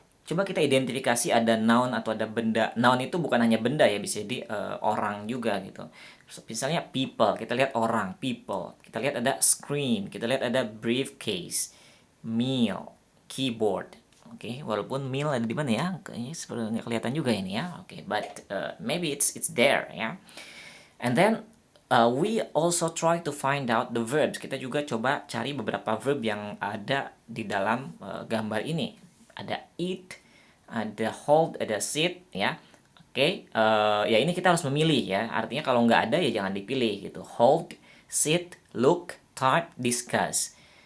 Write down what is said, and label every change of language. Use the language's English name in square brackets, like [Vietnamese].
[Indonesian] Coba kita identifikasi ada noun atau ada benda. Noun itu bukan hanya benda ya, bisa jadi orang juga gitu. Misalnya people, kita lihat orang, people. Kita lihat ada screen, kita lihat ada briefcase, meal, keyboard. Oke, walaupun meal ada di mana ya? Kayaknya seperti nggak kelihatan juga ini ya. [English] Oke, but maybe it's there ya. And then we also try to find out the verbs. [Indonesian] Kita juga coba cari beberapa verb yang ada di dalam gambar ini. Ada eat, ada hold, ada sit ya. Oke, ya ini kita harus memilih ya. Artinya kalau nggak ada ya jangan dipilih gitu. [English] Hold, sit, look, type, discuss.